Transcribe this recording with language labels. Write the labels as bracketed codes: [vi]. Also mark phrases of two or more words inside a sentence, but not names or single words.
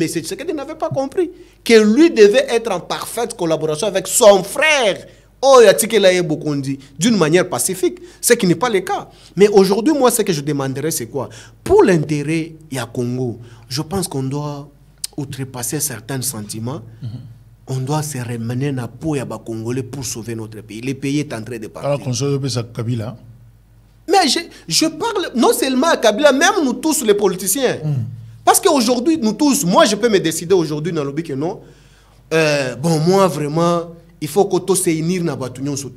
[fr] Tshisekedi n'avait pas compris. Que lui devait être en parfaite collaboration avec son frère. Oh, d'une manière pacifique, ce qui n'est pas le cas. Mais aujourd'hui, moi, ce que je demanderais, c'est quoi? Pour l'intérêt du Congo, je pense qu'on doit outrepasser certains sentiments. On doit se remener [ln] na peau ya ba Congolais [fr] pour sauver notre pays. Le pays est en train de partir. Alors qu'on sauve Kabila. Mais je parle non seulement à Kabila, même nous tous les politiciens. Parce qu'aujourd'hui, nous tous, moi je peux me décider aujourd'hui dans le but que non, bon, moi, vraiment, il faut qu'on se unisse dans la surtout.